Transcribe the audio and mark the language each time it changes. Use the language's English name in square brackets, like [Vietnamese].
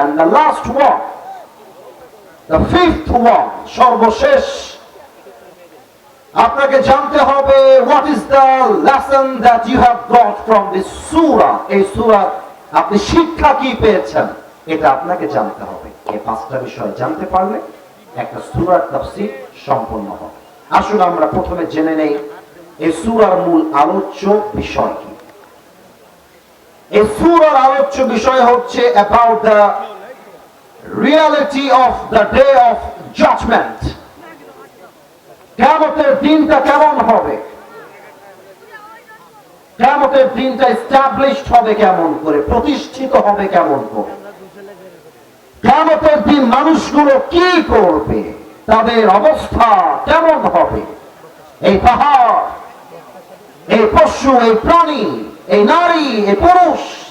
[English] and the last one, the fifth one, [Bangla] সর্বশেষ আপনাকে জানতে হবে [English] what is the lesson that you have got from this surah। [Bangla] এই সূরা আপনি শিক্ষা কি পেয়েছেন এটা আপনাকে জানতে হবে। এই পাঁচটা বিষয় জানতে পারলে একটা সূরার তাফসীর সম্পূর্ণ হবে। আসুন আমরা প্রথমে জেনে নেই এই সূরার মূল আলোচ্য বিষয় কি। এই সূরার আলোচ্য বিষয় হচ্ছে [English] about the reality of the day of judgment। [Bangla] কিয়ামতের দিনটা কেমন হবে, কিয়ামতের দিনটা established হবে কেমন করে, প্রতিষ্ঠিত হবে কেমন করে, কিয়ামতের দিন মানুষগুলো কি করবে, তাদের অবস্থা কেমন হবে, এই পাহাড়, এই পশু, এই প্রাণী, এই নারী, এই পুরুষ